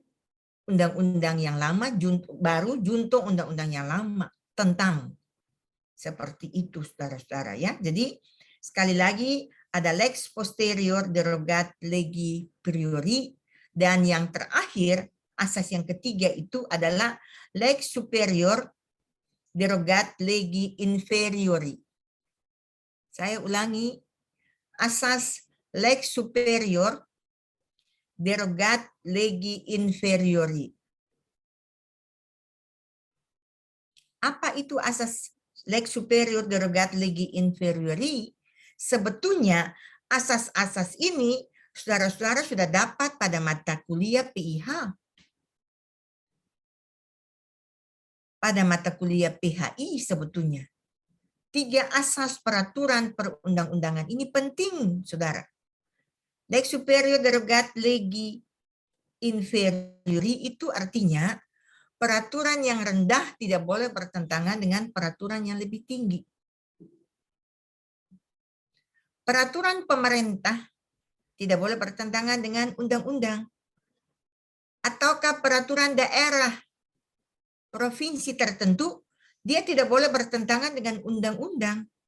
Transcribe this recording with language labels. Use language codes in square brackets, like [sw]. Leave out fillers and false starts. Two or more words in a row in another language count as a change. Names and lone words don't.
[id] Undang-undang yang lama baru junto undang-undang yang lama tentang seperti itu, saudara-saudara ya. Jadi sekali lagi ada [la] lex posterior derogat legi priori, [id] dan yang terakhir asas yang ketiga itu adalah [la] lex superior derogat legi inferiori. [id] Saya ulangi, asas [la] lex superior derogat legi inferiori. [id] Apa itu asas [la] lex superior derogat legi inferiori? [id] Sebetulnya asas-asas ini saudara-saudara sudah dapat pada mata kuliah PIH. Pada mata kuliah PHI sebetulnya. 3 asas peraturan perundang-undangan ini penting, saudara. [la] Lex superior derogat legi inferiori [id] itu artinya peraturan yang rendah tidak boleh bertentangan dengan peraturan yang lebih tinggi. Peraturan pemerintah tidak boleh bertentangan dengan undang-undang. Ataukah peraturan daerah provinsi tertentu, dia tidak boleh bertentangan dengan undang-undang.